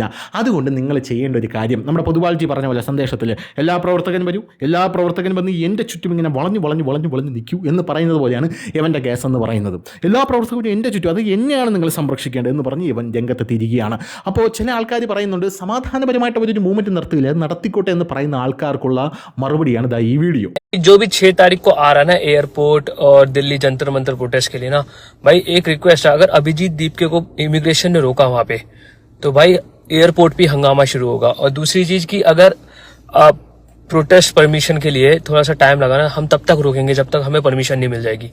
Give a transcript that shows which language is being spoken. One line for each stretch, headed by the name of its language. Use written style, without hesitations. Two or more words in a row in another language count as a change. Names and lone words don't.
Malayalam: അതുകൊണ്ട് നിങ്ങൾ ചെയ്യേണ്ട ഒരു കാര്യം, നമ്മുടെ പൊതുവാൾജി പറഞ്ഞ പോലെ സന്ദേശത്തിൽ എല്ലാ പ്രവർത്തകനും വന്ന് എൻ്റെ ചുറ്റും ഇങ്ങനെ വളഞ്ഞു നിൽക്കൂ എന്ന് പറയുന്നത് പോലെയാണ് ഇവൻ്റെ കേസ് എന്ന് പറയുന്നത്. എല്ലാ പ്രവർത്തകരും എൻ്റെ ചുറ്റും, അത് എന്നെയാണ് നിങ്ങൾ സംരക്ഷിക്കേണ്ടത് എന്ന് പറഞ്ഞ് ഇവൻ രംഗത്ത് തിരികെയാണ്. അപ്പോൾ ചില ആൾക്കാർ പറയുന്നുണ്ട് സമാധാനപരമായിട്ട് ഒരു മൂവ്മെൻറ്റ് നടത്തില്ല, നടത്തിക്കോട്ടെ എന്ന് പറയുന്ന ആൾക്കാർക്കുള്ള മറുപടിയാണ് ദാ ഈ വീഡിയോ.
Hindi: जो भी 6 तारीख को आ रहा है ना एयरपोर्ट और दिल्ली जंतर मंतर प्रोटेस्ट के लिए ना भाई, एक रिक्वेस्ट है, अगर अभिजीत दीपके को इमिग्रेशन ने रोका वहां पे तो भाई एयरपोर्ट पे हंगामा शुरू होगा. और दूसरी चीज की अगर प्रोटेस्ट परमिशन के लिए थोड़ा सा टाइम लगा ना, हम तब तक रोकेंगे जब तक हमें परमिशन नहीं मिल जाएगी.